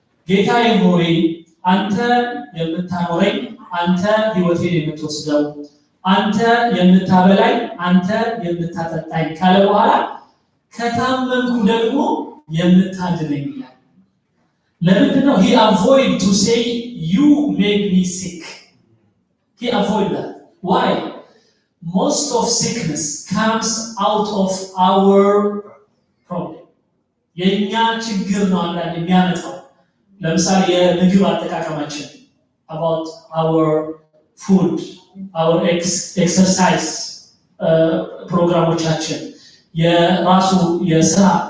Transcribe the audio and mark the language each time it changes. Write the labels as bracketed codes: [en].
[am] ጌታዬ ሆይ አንተ የምታኖረኝ፣ አንተ ህይወቴን የምትወስደው፣ አንተ የምታበላኝ፣ አንተ የምታጠጣኝ ካለ በኋላ ከታመምኩ ደግሞ የምታድነኝ ይላል። ለምንድን ነው? [en] he avoid to say you make me sick. He avoid that. Why? Most of sickness comes out of our problem. [am] የኛ ችግር ነው አንዳንድ የሚያመጣው። ለምሳሌ የምግብ አጠቃቀማችን about our food, our exercise ፕሮግራሞቻችን የራሱ የስራ